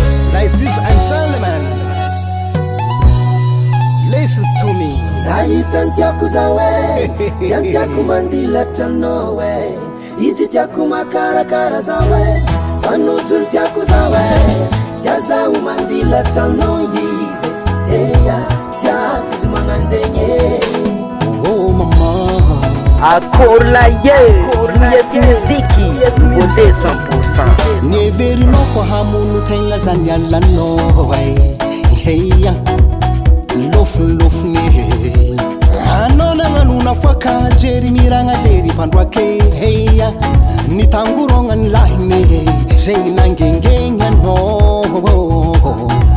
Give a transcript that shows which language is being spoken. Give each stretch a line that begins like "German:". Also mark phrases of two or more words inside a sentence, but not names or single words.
English: Ladies and gentlemen, listen to me.
Malagasy: Nahita ny tiako zao e, dia ny tiako mandilatra anao e. Izy tiako makarakara zaho e, fa nojo ny tiako zaho e. Dia zaho mandilatra anao izy. Eya, tiako izy magnanjegny e. Oh, maman. Akory la ye, yes, musique,
French: beauté cent pour cent.
Malagasy: Nieverinao fa hamono tegna zany alanao, ay. Heia, lofiny, lofiny, heia. Anao nagnanona foaka, jery miragna, jery mpandroake, heia. Ny tangorona ny lahiny, zegny nangengeny anao.